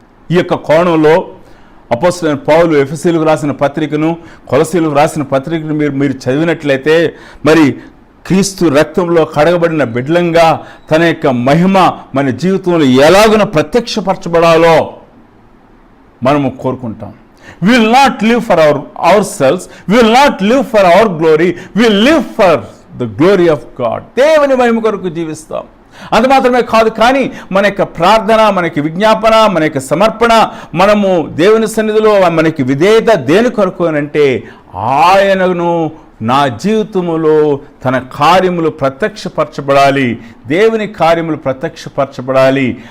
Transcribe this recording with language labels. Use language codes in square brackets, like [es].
[te] ఈ యొక్క కోణంలో అపోస్తలుడైన పౌలు ఎఫెసీయులకు రాసిన పత్రికను, కొలసీయులకు రాసిన పత్రికను మీరు చదివినట్లయితే, మరి క్రీస్తు రక్తంలో కడగబడిన బిడ్డలంగా తన యొక్క మహిమ మన జీవితంలో ఎలాగున ప్రత్యక్షపరచబడాలో మనము కోరుకుంటాం. [en] We will not live for ourselves, we will not live for our glory, we will live for the glory of God. [te] దేవుని మహిమ కొరకు జీవిస్తాం. అది మాత్రమే కాదు, కానీ మన యొక్క ప్రార్థన, మనకి విజ్ఞాపన, మన యొక్క సమర్పణ, మనము దేవుని సన్నిధిలో మనకి విధేయత దేని కొరకు అంటే ఆయనను నా జీవితంలో తన కార్యములు ప్రత్యక్షపరచబడాలి, దేవుని కార్యములు ప్రత్యక్షపరచబడాలి.